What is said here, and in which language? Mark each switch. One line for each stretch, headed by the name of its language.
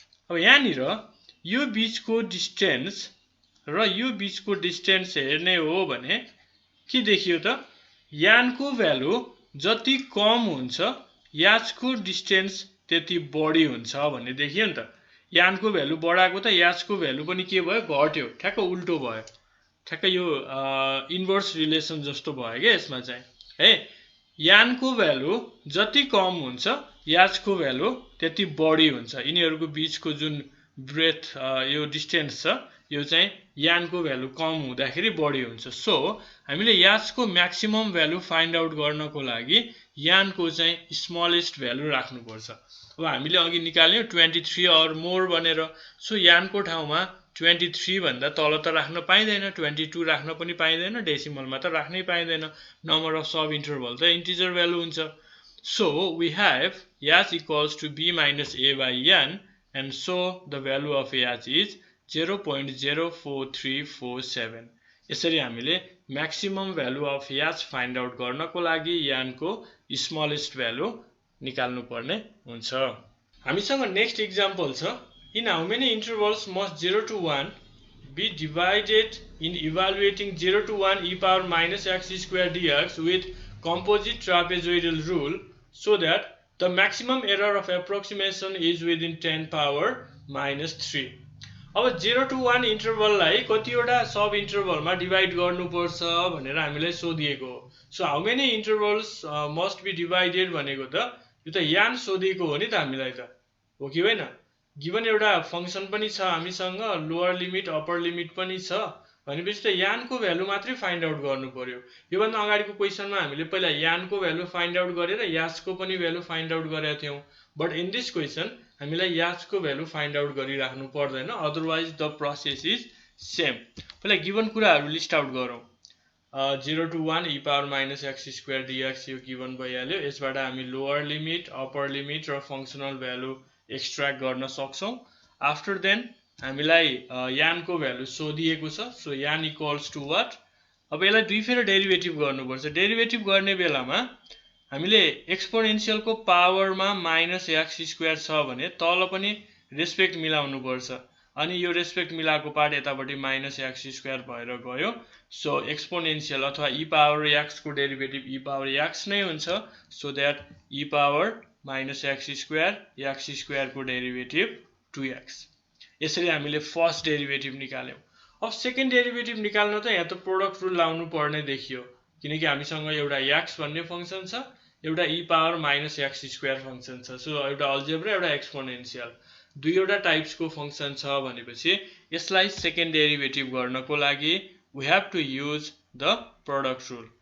Nepali: अब यहाँनिर यो बीचको डिस्टेन्स र यो बीचको डिस्टेन्स हेर्ने हो भने के देखियो त, यानको भ्यालु जति कम हुन्छ याचको डिस्टेन्स त्यति बढी हुन्छ भन्ने देखियो नि त। यानको भ्यालु बढाएको त याचको भ्यालु पनि के भयो, घट्यो, ठ्याक्क उल्टो भयो। ठ्याक्क यो इन्भर्स रिलेसन जस्तो भयो के यसमा चाहिँ है। यानको भ्यालु जति कम हुन्छ याचको भ्यालु त्यति बढी हुन्छ। यिनीहरूको बीचको जुन ब्रेथ यो डिस्टेन्स छ यो चाहिँ यानको भ्यालु कम हुँदाखेरि बढी हुन्छ। सो हामीले याचको म्याक्सिमम भ्यालु फाइन्ड आउट गर्नको लागि यानको चाहिँ स्मलेस्ट भ्यालु राख्नुपर्छ। अब हामीले अघि निकाल्यौं 23 अर मोर भनेर। सो यानको ठाउँमा 23 भन्दा तल त राख्न पाइँदैन, 22 राख्न पनि पाइँदैन, डेसिमलमा त राख्नै पाइँदैन। नम्बर अफ सब इन्टरभल त इन्टिजर भ्यालु हुन्छ।
English: So we have h equals to b minus a by n, and so the value of h is 0.04347।
Nepali: यसरी हामीले म्याक्सिमम भ्यालु अफ याच फाइन्ड आउट गर्नको लागि यानको स्मलेस्ट भ्यालु निकाल्नु पर्ने हुन्छ। हामीसँग नेक्स्ट एक्जाम्पल छ।
English: In how many intervals must 0 to 1 be divided in evaluating 0 to 1 e power minus x square dx with composite trapezoidal rule so that the maximum error of approximation is within 10 power minus 3।
Nepali: अब 0 to 1 इन्टरभललाई कतिवटा सब इन्टरभलमा divide गर्नुपर्छ भनेर हामीलाई सोधिएको हो। So
English: how many intervals must be divided
Nepali: भनेको त यो त यान सोधिएको हो नि त हामीलाई त, हो कि होइन। गिभन एउटा फंक्सन पनि छ हामीसँग, लोअर लिमिट अप्पर लिमिट पनि छ भनेपछि त यानको भ्यालु मात्रै फाइन्ड आउट गर्नु पर्यो। योभन्दा अगाडिको क्वेसनमा हामीले पहिला यानको भ्यालु फाइन्ड आउट गरेर याचको पनि भ्यालु फाइन्ड आउट गरेका थियौं।
English: but in this question
Nepali: हामीलाई याचको भ्यालु फाइन्ड आउट गरिराख्नु पर्दैन,
English: Otherwise the process is same.
Nepali: पहिला गिभन कुराहरु लिस्ट आउट गरौँ। 0 to 1 e power minus x square dx यो गिभन भइहाल्यो। यसबाट हामी लोअर लिमिट अप्पर लिमिट र फंक्सनल भ्यालु एक्सट्र्याक्ट गर्न सक्छौं। आफ्टर देन हामीलाई यानको भ्यालु सोधिएको छ। सो यान इक्वल्स टु व्हाट, अब यसलाई दुई फेर डेरिभेटिभ गर्नुपर्छ। डेरिभेटिभ गर्ने बेलामा हामीले एक्सपोनेन्शियलको पावरमा माइनस एक्स स्क्वायर छ भने तल पनि रेस्पेक्ट मिलाउनु पर्छ, अनि यो रेस्पेक्ट मिलाएको पार्ट यतापट्टि माइनस एक्स स्क्वायर भएर गयो। सो एक्सपोनेन्शियल अथवा e पावर x को डेरिभेटिभ e पावर x नै हुन्छ। So that e power minus x square को डेरिभेटिभ 2x। यसरी हामीले फर्स्ट डेरिभेटिभ निकाल्यौं। अब सेकेन्ड डेरिभेटिभ निकाल्न त यहाँ त प्रोडक्ट रुल लाउनु पर्ने देखियो, किनकि हामीसँग एउटा x भन्ने फंक्सन छ, एउटा e power minus x square function छ। सो एउटा अल्जेब्रा एउटा एक्सपोनेन्शियल दुईवटा टाइप्सको फंक्सन छ भनेपछि यसलाई सेकेन्ड डेरिभेटिभ गर्नको लागि
English: We have to use the product rule.